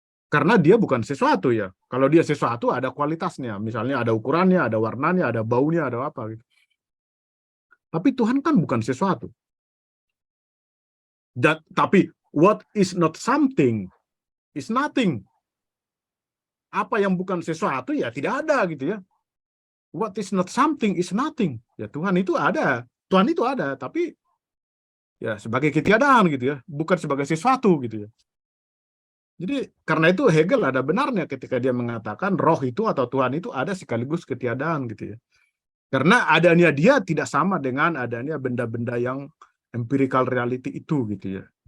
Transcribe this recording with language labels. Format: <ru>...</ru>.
<id>Karena dia bukan sesuatu ya. Kalau dia sesuatu ada kualitasnya, misalnya ada ukurannya, ada warnanya, ada baunya, ada apa gitu. Tapi Tuhan kan bukan sesuatu.</id> <en>Tapi what is not something is nothing.</en> <id>Apa yang bukan sesuatu ya tidak ada gitu ya.</id> <en>What is not something is nothing.</en> <id>Ya Tuhan itu ada. Tuhan itu ada, tapi ya sebagai ketiadaan gitu ya, bukan sebagai sesuatu gitu ya. Jadi karena itu Hegel ada benarnya ketika dia mengatakan roh itu atau Tuhan itu ada sekaligus ketiadaan gitu ya. Karena adanya dia tidak sama dengan adanya benda-benda yang empirical reality itu gitu ya.</id>